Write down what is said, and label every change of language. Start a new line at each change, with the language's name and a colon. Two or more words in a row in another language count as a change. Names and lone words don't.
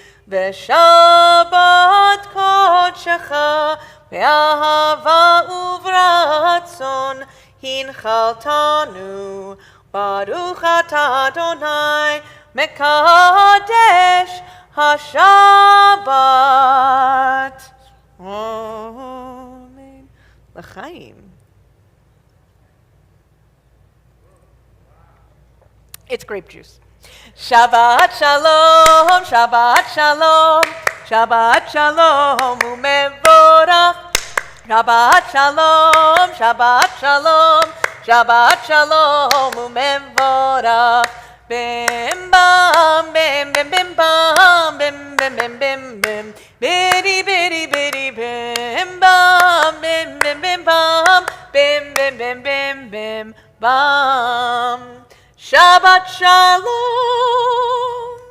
Hebrew: בשבת קודשך, באהבה וברצון, הנחלתנו, ברוך אתה אדוני, מקדש HaShabbat. אמן. לחיים.
English: It's grape juice.
Hebrew: שבת שלום, שבת שלום, שבת שלום ומבורך. שבת שלום, שבת שלום, שבת שלום ומבורך. Bim bam bim bim bim bam bim bim bim bim bim biddy biddy biddy bim bam bim bim bim bam bim bim bim bim bim bam. שבת שלום.